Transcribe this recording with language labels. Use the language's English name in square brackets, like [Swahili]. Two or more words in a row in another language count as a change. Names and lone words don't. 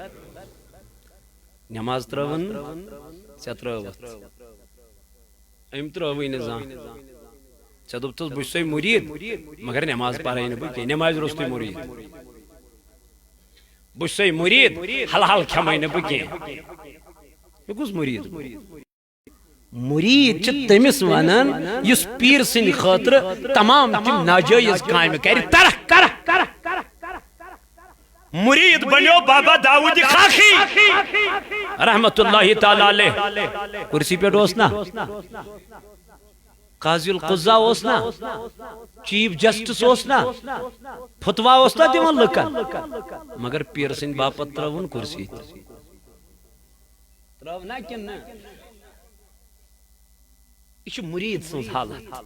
[Kashmiri] نٮ۪ماز ترٲوٕن ژےٚ ترٲوٕتھ أمۍ ترٲوٕے نہٕ زانٛہہ ژےٚ دوٚپتُس بہٕ چھُسے مُریٖد مگر نٮ۪ماز پرے نہٕ بہٕ کینٛہہ نٮ۪مازِ روٚستُے مُریٖد بہٕ چھُسے مُریٖد حل حل کھٮ۪مے نہٕ بہٕ کینٛہہ یہ کس مرید مرید چھ تمس ونان یس پیر سند خاطر تمام تم ناجائز کامہ کر ترک مرید بنیو بابا داؤد خاخی [Arabic] رحمت اللہ تعالی علیہ [Kashmiri] کرسی پہ اوس نا [Arabic] قاضی القضاء [Kashmiri] اوس نا [English] Chief Justice [Kashmiri] اوس نا فتوا اوس نا دِوان لُکن مگر پیر سند باپت ترٲوُن کرسی ترٛٲونا کِنہٕ نہٕ یہِ چھُ مُریٖد سٕنٛز حالت